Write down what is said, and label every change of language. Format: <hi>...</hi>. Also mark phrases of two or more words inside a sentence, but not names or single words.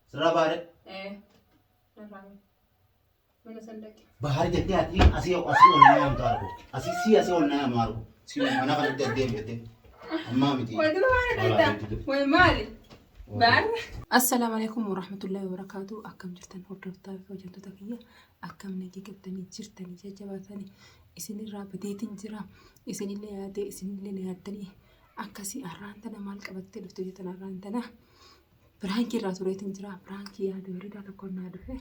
<om>Rabare. Narrame. Mana sandaki. Bahar jettee asii ol na yaamtu argu. Asii ol na yaamu argu. Si mana kanatti adeemu jettee. Ammaa miti. Way maali? Bahar.</om> <ar>Assalamu alaikum warahmatullahi wabarakatuh.</ar> <om>Akkam jirtan hordoftoota fi hojjettoota kiyya. Akkam nagaa qabdanii jirtanii jajjabaatanii isinirraa badeetiin jira. Isinillee yaadee isinillee yaaddanii akkasii arraan tana maal qabattee dhufte jettan arraan tana. Biraanki irraa tureetiin jira. Biraanki yaada bareedaa tokko naa dhufe.</om>